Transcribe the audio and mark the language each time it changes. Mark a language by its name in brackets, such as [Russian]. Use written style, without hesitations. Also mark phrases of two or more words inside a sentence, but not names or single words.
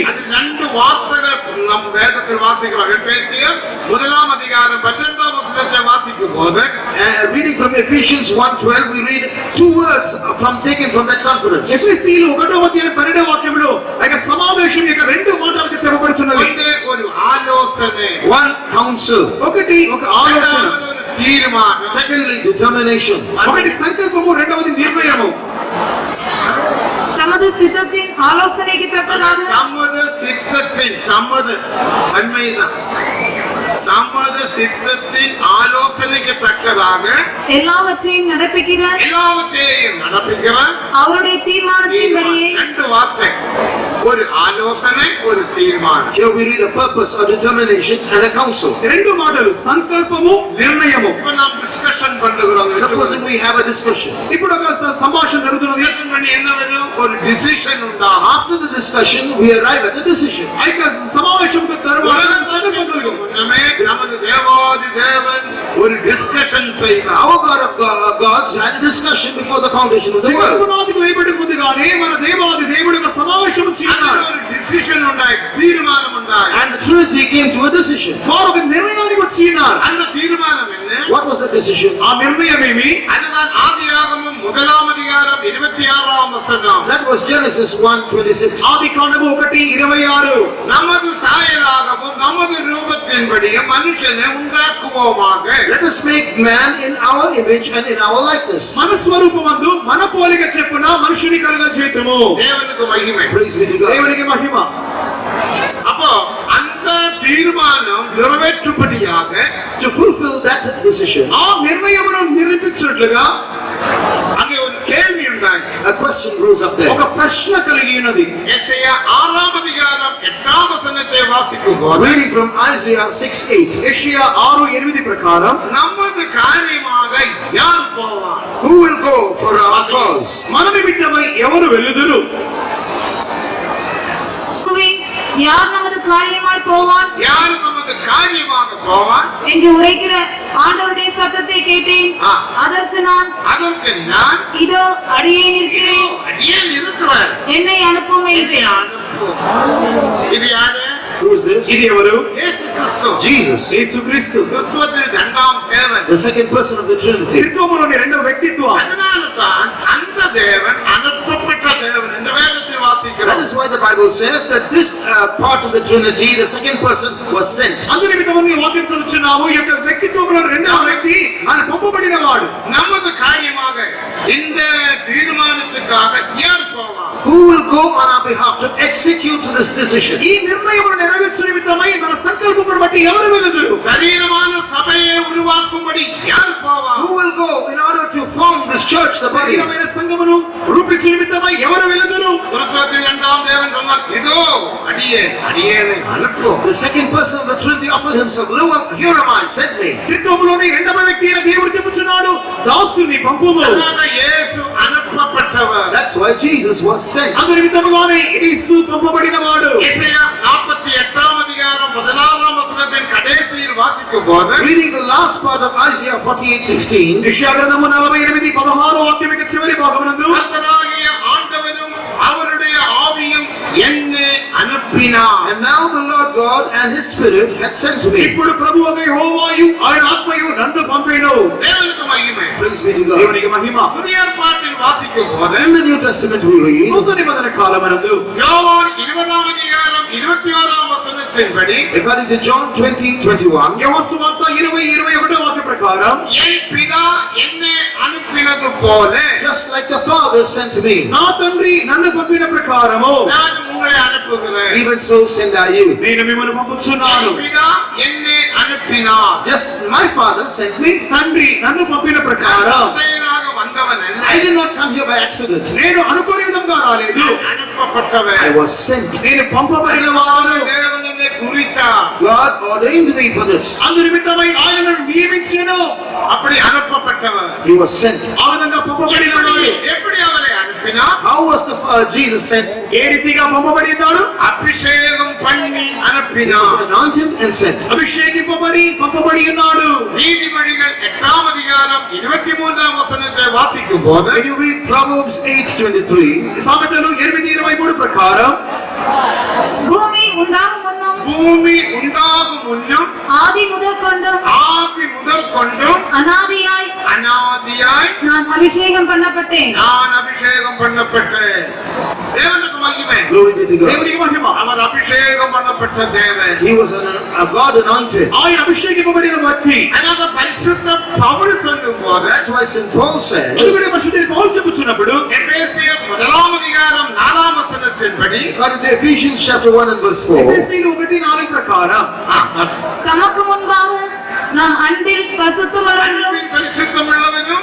[Tamil] அது 2 வார்த்தைகள் நம் வேதத்தில் வாசிக்கிறோம். எபேசியர் 1ஆம் அதிகாரம் 12ஆம் வசனத்தை வாசிக்கும் போது [English] Reading from Ephesians 1:12, we read 2 words taken from that conference. [Telugu] ఎఫెసీయులు 1వ అధ్యాయం 12వ వాక్యంలో ఆ యొక్క సమావేశం యొక్క 2 మాటలకు చెప్పబడుతున్నది. [Tamil] ஒன்றே ஒரு ஆலோசனை, [English] One, counsel. [Telugu] ఒకటి ఒక ఆలోచన, [Tamil] இரண்டாவது ஒரு தீர்மானம், [English] Secondly, determination. [Telugu] ఒకటి సంకల్పము, రెండవది నిర్ణయము. [Tamil] தமது சித்தத்தின் ஆலோசனைக்கு தக்கதாக நமது சித்தத்தின் நமது தன்மைதான் நமது சித்தத்தின் ஆலோசனைக்கு தக்கதாக எல்லாவற்றையும் நடப்பிக்கிற எல்லாவற்றையும் நடப்பிக்கிற அவருடைய தீர்மானத்தின்படியே 2 வார்த்தை, ஒரு ஆலோசனை, ஒரு தீர்மானம். [English] Here we read a purpose, a determination, and a counsel. [Telugu] 2 మాటలు, సంకల్పము, నిర్ణయము. [Tamil] இப்ப நாம் டிஸ்கஷன் பண்ணுகிறோம். [English] Supposing we have a discussion. [Telugu] ఇప్పుడు ఒక సంభాషణ జరుగుతున్నది. [Tamil] என்ன வரும்? ஒரு டிசிஷன் உண்டா? [English] After the discussion, we arrive at a decision. [Telugu] ఆ యొక్క సమావేశం తరువాత సంకల్పం కలుగు. [Tamil] முன்னமே நமது தேவாதி தேவன் ஒரு டிஸ்கஷன் செய்தார். [English] Our God of gods had a discussion before the foundation of the world. [Telugu] జగత్పునాదికి వేయబడి ముందుగానే మన దేవాది దేవుడు ఒక సమావేశం చేయనాడు. [Tamil] ஒரு டிசிஷன் உண்டாய், தீர்மானம் உண்டாய். [English] And the Trinity came to a decision. [Telugu] వారు ఒక నిర్ణయానికి వచ్చినారు. [Tamil] அந்த தீர்மானம் என்ன? [English] What was the decision? [Telugu] ఆ నిర్ణయం ఏమి? [Tamil] அதுதான் ஆதியாகமம் 1ஆம் அதிகாரம் 26ஆம் வசனம். [English] That was Genesis 1:26. [Telugu] ఆదికాండము 1:26. [Tamil] நமது சாயலாகவும் நமது ரூபத்தின்படியே மனுஷனை உண்டாக்குவோமாக. [English] Let us make man in our image and in our likeness. [Telugu] మన స్వరూపమందు మన పోలిక చెప్పున మనుషుని కలుగజేతుము. [Tamil] தேவனுக்கு மகிமை. [English] Praise be to God. [Telugu] దేవునికి మహిమ. [Tamil] அப்போ அந்த தீர்மானம் நிறைவேற்றும்படியாக [English] To fulfill that decision, [Telugu] ఆ నిర్ణయమును నిర్ణయించినట్లుగా [Tamil] அங்கே ஒரு கேள்வி உண்டாய். [English] a question rose up there. [Telugu] ఒక ప్రశ్న కలిగి ఉన్నది. [Tamil] எசேயா 6ஆம் அதிகாரம் 8ஆம் வசனத்தை வாசிக்கும் போது [English] Reading from Isaiah 6:8. [Telugu] యెషయా 6:8 ప్రకారం [Tamil] நமது காரியமாக யார் போவார்? [English] Who will go for our cause? [Telugu] మన నిమిత్తమై ఎవరు వెళ్ళుదురు? [Tamil] யார் நமது காரியமாய் போவான் யார் நமது காரியமாக போவார் என்று உரைக்கிற ஆண்டவருடைய சத்தத்தை கேட்டேன். ஆ. அதற்கு நான் அதற்கு நான் இதோ அடியேன் இருக்கிறேன், அடியேன் இருக்கிறார். என்னை அனுப்பும் என்னை என்றேன். அனுப்பும். இது யாரு? [English] Who is this? [Telugu] ఇది ఎవరు? [Tamil] இயேசு கிறிஸ்து. [English] Jesus, [Telugu] యేసుక్రీస్తు. [Tamil] கிறிஸ்துவத்தில் 2ஆம் தேவன். the second person of the Trinity. త్రిత్వములోని రెండవ వ్యక్తిత్వం. அதனால தான் அந்த தேவன் அனுப்பப்பட்ட தேவன் என்று வேதத்தில் வாசிக்கிறோம். வாசிக்கிறோம். [English] That is why the Bible says that this part of the Trinity, the second person, was sent. [Telugu] అందు నిమిత్తమని ఈ వాక్యం చదువుచున్నాము. ఈ యొక్క వ్యక్తిత్వంలో రెండవ వ్యక్తి ఆయన పంపబడినవాడు. [Tamil] நமது காரியமாக இந்த தீர்மானத்துக்காக யார் போவார்? [English] Who will go on our behalf to execute this decision? [Telugu] ఈ నిర్ణయమును నెరవేర్చు నిమిత్తమై మన సంకల్పమును బట్టి ఎవరు వెలుదురు? [Tamil] శరీరமான సభയെ உருவாக்கும்படி யார் போவார்? [English] Who will go in order to form this church, the body? [Telugu] శరీరమైన సంఘమును రూపించు నిమిత్తమై ఎవరు వెలుదురు? [Tamil] திருத்துவத்தில் இரண்டாம் தேவன் சொன்னார், இதோ அடியேனை அனுப்பு. [English] The second person of the Trinity offered himself. Look, here am I, send me. [Telugu] త్రిత్వములోని రెండవ వ్యక్తి అయిన దేవుడు చెప్పుచున్నాడు, దాసుని పంపుము. [Tamil] அதனால இயேசு அனுப்பப்பட்டவர். [English] That's why Jesus was sent. [Telugu] అందు నిమిత్తముగానే యేసు పంపబడినవాడు. [Tamil] எசேயா 48ஆம் அதிகாரம் 1ஆம் வசனத்தின் கடைசியில் வாசிக்கும் போது [English] Reading the last part of Isaiah 48:16, [Telugu] యెషయా గ్రంథము 48:16 వాక్యం యొక్క చివరి భాగమునందు [Tamil] கர்த்தராகிய ஆண்டவரும் அவருடைய ஆவியும் என்னை அனுப்பினார். [English] and now the Lord God and his Spirit had sent me. [Telugu] ఇప్పుడు ప్రభువైన యెహోవాయు ఆయన ఆత్మయు నన్ను పంపెను. [Tamil] தேவனுக்கு மகிமை. [English] Praise be to God. [Telugu] దేవునికి మహిమ. [Tamil] புதிய ஏற்பாட்டில் வாசிக்கும் போது [English] In the New Testament we read, [Telugu] నూతన నిబంధన కాలమందు [Tamil] யோவான் 20ஆம் அதிகாரம் 21ஆம் வசனத்தின்படி [English] according to John 20:21, [Telugu] యోహాను సువార్త 20:21 వాక్య ప్రకారం [Tamil] என் பிதா என்னை அனுப்பினது போல [English] just like the Father sent me, [Telugu] నా తండ్రి నన్ను పంపిన ప్రకారము [Tamil] நான் உங்களை அனுப்புகிறேன். [English] even so send I you. [Telugu] నేను మిమ్మల్ని పంపుచున్నాను. [Tamil] என் பிதா என்னை அனுப்பினார். [English] Just my Father sent me. [Telugu] తండ్రి నన్ను పంపిన ప్రకారం [Tamil] நான் வந்தவன் அல்ல. [English] I did not come here by accident. [Telugu] నేను అనుకోని విధంగా రాలేదు. [Tamil] அனுப்பப்பட்டவன். [English] I was sent. [Telugu] నేను పంపబడినవాడు. [Tamil] தேவன் என்னை குறித்தார். [English] God ordained me for this. [Telugu] అందు నిమిత్తమై ఆయన నన్ను నియమించెను. [Tamil] அப்படி அனுப்பப்பட்டவன். [English] He was sent. [Telugu] ఆ విధంగా పంపబడినవాడు. [Tamil] எப்படி அவரை அனுப்பினார்? [English] How was the Jesus sent? [Telugu] ఏ రీతిగా పంపబడినాడు? [Tamil] அபிஷேகம் பண்ணி [English] He was [Tamil] அனுப்பினார். [English] anointed and sent. [Telugu] అభిషేకింపబడి పంపబడి ఉన్నాడు. [Tamil] நீதிமொழிகள் 8ஆம் அதிகாரம் 23ஆம் வசனத்தை வாசிக்கும் போது [English] When you read Proverbs 8:23, [Telugu] సామెతలు 8:23 ప్రకారం [Tamil] பூமி உண்டாகும் முன்னும் பூமி உண்டாகும் முன்னும் ஆதி முதற் கொண்டும் ஆதி முதல் கொண்டும் அனாதியாய் அனாதியாய் நான் அபிஷேகம் பண்ணப்பட்டேன். நான் அபிஷேகம் பண்ணப்பட்டேன். தேவனுக்கு மகிமை. [English] glory be to God. [Telugu] దేవునికి మహిమ. [Tamil] அவர் அபிஷேகம் பண்ணப்பட்ட தேவன். [English] He was a God anointed. [Telugu] ఆయన అభిషేకింపబడిన వ్యక్తి. [Tamil] அதாவது பரிசுத்த பவுல் சொல்லும் போது [English] That's why St. Paul said, [Telugu] అందుకనే పరిశుద్ధుని పౌలు చెప్పుచున్నప్పుడు [Tamil] எபேசியர் 1ஆம் அதிகாரம் 4ஆம் வசனத்தின்படி [English] according to Ephesians chapter 1 and verse 4, [Telugu] ఎఫెసీయులు 1:4 ప్రకారం [Tamil] தமக்கு முன்பாக நாம் அன்பில் பசுத்தமுள்ளவர்களும் பரிசுத்தமுள்ளவனும்